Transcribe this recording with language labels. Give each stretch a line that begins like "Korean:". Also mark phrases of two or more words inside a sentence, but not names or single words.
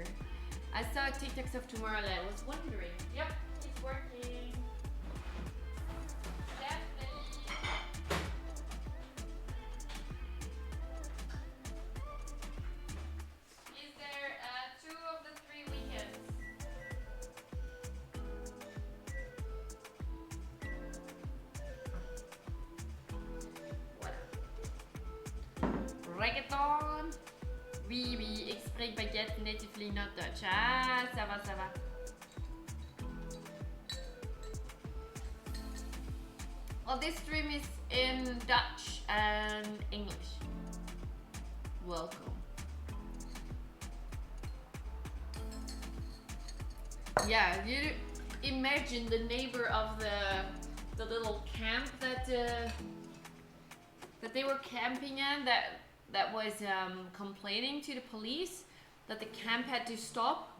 English: I saw TikToks of Tomorrowland. Was wondering. Yep, he's working. Definitely. He's there 2 of the 3 weekends. Voilà.
French: Reggaeton. Oui, oui,
Dutch: ik spreek baguette
English: natively, not Dutch.
French: Ah, ça va, ça va.
English: Well, this stream is in Dutch and English. Welcome. Yeah, you imagine the neighbor of the little camp that they were camping in that was complaining to the police that the camp had to stop.